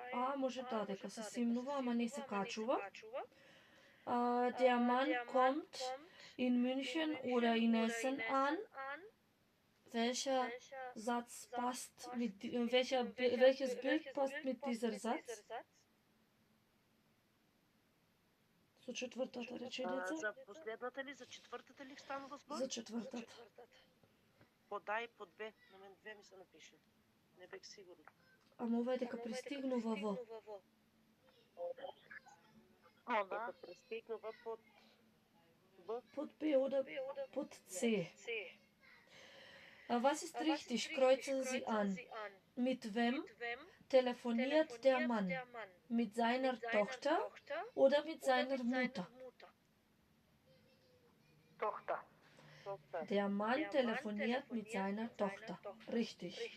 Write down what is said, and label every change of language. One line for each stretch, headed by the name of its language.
Macedonian: А, може дека се симнува, ама не се качува.
German: Der Mann kommt in München oder in Essen an. Welcher Satz passt mit welches Bild passt mit dieser Satz?
Macedonian: За четвртата реченица? За последната или за четвртата ли станува збор? За четвртата. Под А и под Б. На мен две ми се напишен. Не бех сигурна. Ама ова е дека пристигнува во. Дека пристигнува под Б. Под Б
German: oder
Macedonian: под С.
German: Was ist richtig? Kreuzen Sie an. Mit wem telefoniert der Mann? Mit seiner Tochter oder mit seiner Mutter? Tochter. Der Mann telefoniert mit seiner Tochter. Richtig.